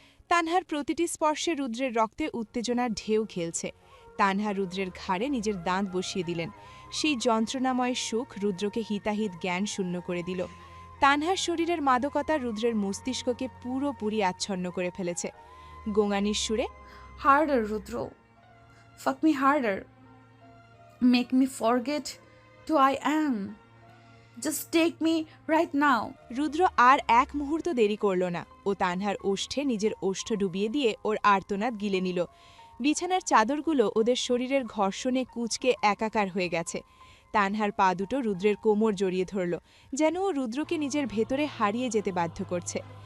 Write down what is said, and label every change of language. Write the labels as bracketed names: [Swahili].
[Bangla] তানহার প্রতিটি স্পর্শে রুদ্রের রক্তে উত্তেজনার ঢেউ খেলছে। তানহা রুদ্রের ঘাড়ে নিজের দাঁত বসিয়ে দিলেন। সেই যন্ত্রণাময় সুখ রুদ্রকে হিতাহিত জ্ঞান শূন্য করে দিল। তানহার শরীরের মাদকতা রুদ্রের মস্তিষ্ককে পুরোপুরি আচ্ছন্ন করে ফেলেছে। গোঙানির সুরে, [English] Harder Rudra, fuck me harder, make me forget who I am, just take me right now. [Bangla] রুদ্র আর এক মুহূর্ত দেরি করল না। ও তানহার ওষ্ঠে নিজের ওষ্ঠ ডুবিয়ে দিয়ে ওর আর্তনাদ গিলে নিল। বিছানার চাদরগুলো ওদের শরীরের ঘর্ষণে কুঁচকে একাকার হয়ে গেছে। তানহার পা দুটো রুদ্রের কোমর জড়িয়ে ধরল, যেন ও রুদ্রকে নিজের ভেতরে হারিয়ে যেতে বাধ্য করছে।